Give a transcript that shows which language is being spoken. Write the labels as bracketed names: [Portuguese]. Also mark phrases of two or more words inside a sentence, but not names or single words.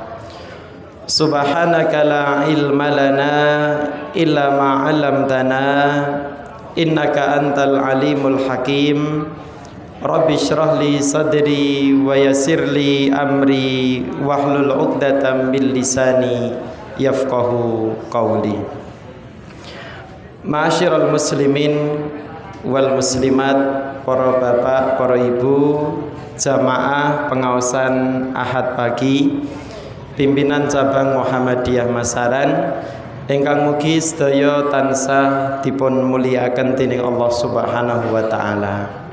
[Arabic] سبحانك لا علم لنا إلا ما علمتنا إنك أنت العليم الحكيم. رب اشرح لي صدري ويسر لي أمري واحلل عقدة من لساني يفقهوا قولي. معاشر المسلمين والمسلمات, [Javanese] para bapak, para ibu, jamaah pengaosan Ahad pagi pimpinan cabang Muhammadiyah Masaran ingkang mugi sedaya tansah dipun mulyakaken dening [Arabic] الله سبحانه وتعالى.